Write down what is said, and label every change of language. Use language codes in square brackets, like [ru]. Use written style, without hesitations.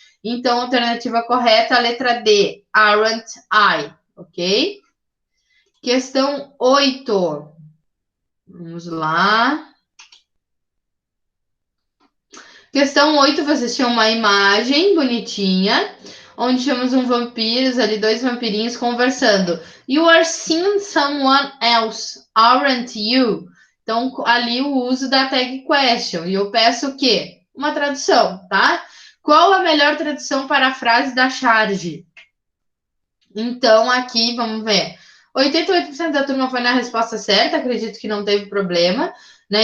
[pt] Então, alternativa correta, a letra D, [en] aren't I, [pt] ok? Questão 8. Vamos lá. Questão 8, vocês tinham uma imagem bonitinha, onde tínhamos ali, dois vampirinhos conversando. [en] You are seeing someone else, aren't you? [pt] Então, ali o uso da tag question. E eu peço o quê? Uma tradução, tá? Qual a melhor tradução para a frase da charge? Então, aqui, vamos ver. 88% da turma foi na resposta certa, acredito que não teve problema, né?